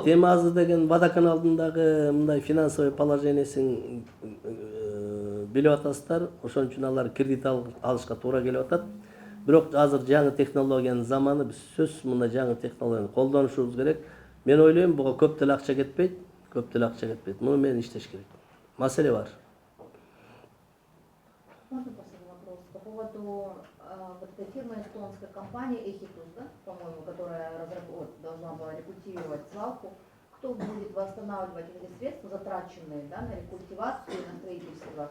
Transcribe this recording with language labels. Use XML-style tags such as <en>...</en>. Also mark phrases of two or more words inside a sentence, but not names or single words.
<ky>Эми азыр деген водоканалдын дагы мындай финансовый положениесин билип атасыздар. Ошон үчүн алар кредит алышка туура келип атат. Бирок азыр жаңы технологиянын заманы, биз сөзсүз мындай жаңы технологияны колдонушубуз керек. Мен ойлойм, буга көп деле акча кетпейт, көп деле акча кетпейт. Муну менен иштеш керек. Маселе бар.</ky> <ru>Можно последний вопрос по поводу вот этой фирмы эстонской компании Ehitus, да, по-моему, которая должна была рекультивировать свалку. Кто будет восстанавливать эти средства, затраченные, да, на рекультивацию и на строительство?</ru>